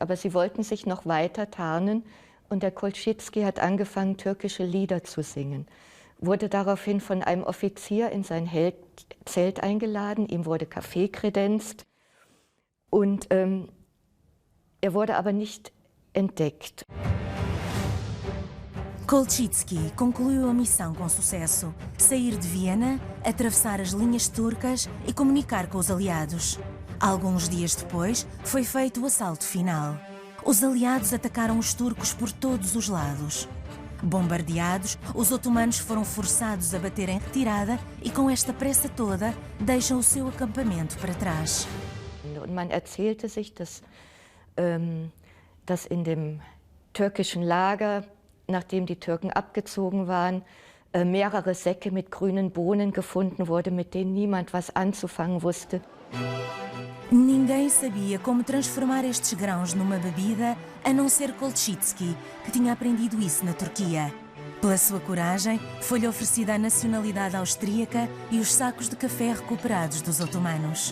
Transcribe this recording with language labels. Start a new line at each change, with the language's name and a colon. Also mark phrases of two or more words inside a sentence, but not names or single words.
German: Aber sie wollten sich noch weiter tarnen und der Kolchitsky hat angefangen, türkische Lieder zu singen. Wurde daraufhin von einem Offizier in sein Zelt eingeladen, ihm wurde Kaffee kredenzt und er wurde aber nicht entdeckt.
Portuguese: Kolchitsky concluiu a missão com sucesso: sair de Viena, atravessar as linhas turcas e comunicar com os aliados. Alguns dias depois, foi feito o assalto final. Os aliados atacaram os turcos por todos os lados. Bombardeados, os otomanos foram forçados a bater em retirada e, com esta pressa toda, deixam o seu acampamento para trás.
German: Und man erzählte sich, dass in dem türkischen Lager, nachdem die Türken abgezogen waren, mehrere Säcke mit grünen Bohnen gefunden wurden, mit denen niemand was anzufangen wusste.
Portuguese: Ninguém sabia como transformar estes grãos numa bebida, a não ser Kolchitsky, que tinha aprendido isso na Turquia. Pela sua coragem, foi-lhe oferecida a nacionalidade austríaca e os sacos de café recuperados dos otomanos.